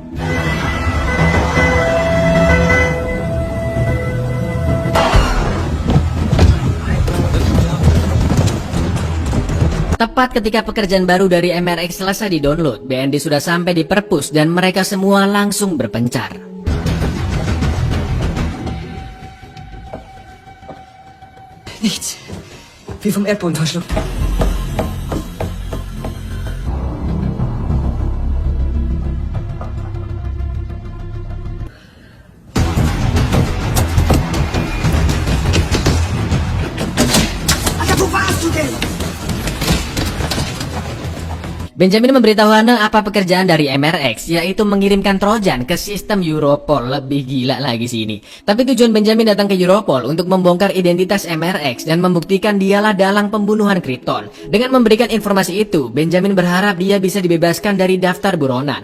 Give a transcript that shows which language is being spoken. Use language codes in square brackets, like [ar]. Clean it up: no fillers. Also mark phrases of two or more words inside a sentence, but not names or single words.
[id] Tepat ketika pekerjaan baru dari MRX selesai di-download, BND sudah sampai di perpus dan mereka semua langsung berpencar. [de] Nichts. Wie vom Erdboden verschluckt. Alter, wo warst du denn? [id] Benjamin memberitahu Hane apa pekerjaan dari MRX, yaitu mengirimkan Trojan ke sistem Europol. Lebih gila lagi sini. Tapi tujuan Benjamin datang ke Europol untuk membongkar identitas MRX dan membuktikan dialah dalang pembunuhan Krypton. Dengan memberikan informasi itu, Benjamin berharap dia bisa dibebaskan dari daftar buronan.